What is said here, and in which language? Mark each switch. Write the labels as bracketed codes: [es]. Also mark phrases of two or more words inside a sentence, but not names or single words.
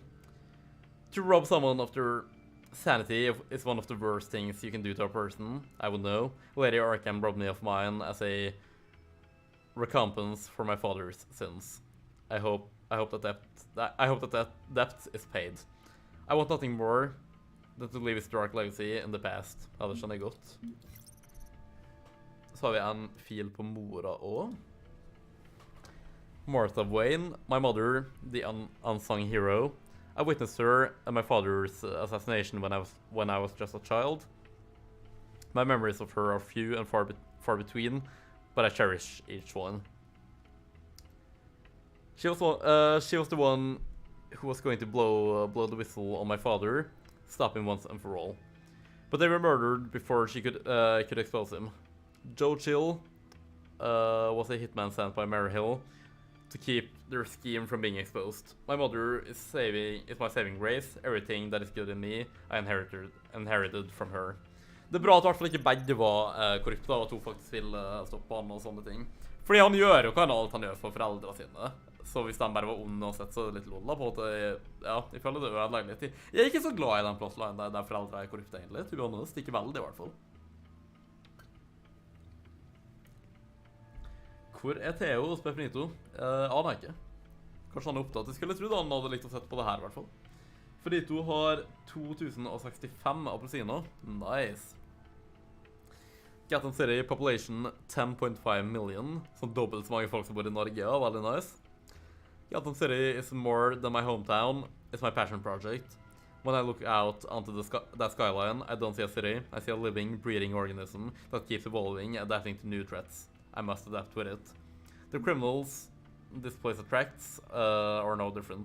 [en] To rob someone of their sanity is one of the worst things you can do to a person, I would know. Lady Arkham robbed me of mine as a recompense for my father's sins. I hope that debt is paid. I want nothing more than to leave his dark legacy in the past. [no] Ja, det skjønner jeg godt. Så har vi en fil på mora også. [en] Martha Wayne, my mother, the unsung hero. I witnessed her and my father's assassination when I was just a child. My memories of her are few and far between, but I cherish each one. She was the one who was going to blow the whistle on my father, stop him once and for all. But they were murdered before she could expose him. Joe Chill was a hitman sent by Mary Hill to keep their scheme from being exposed. My mother is my saving grace. Everything that is good in me, I inherited from her. [no] Det er bra at i hvert fall ikke begge var korrupte, da, at hun faktisk vil stoppe han og sånne ting. Fordi han gjør jo hva alt han gjør for foreldrene sine. Så hvis de bare var onde og sett, så er det litt lol da, på en måte. Ja, jeg føler det ødelegger litt. Jeg er ikke så glad i den plotline der foreldre er korrupte egentlig, [en] to be honest. [no] Ikke veldig i hvert fall. Hvor er Theo og Benito? Aner jeg ikke. Kanskje han er opptatt. Jeg skulle trodd han hadde likt å sette på det her i hvert fall. Benito har 2065 appelsiner. Nice. [en] Gotham City population 10.5 million. [no] Sånn dobbelt så mange folk som bor i Norge, ja, veldig nice. [en] Gotham City is more than my hometown. It's my passion project. When I look out onto that skyline, I don't see a city. I see a living, breathing organism that keeps evolving, adapting to new threats. I must adapt with it. The criminals this place attracts are no different.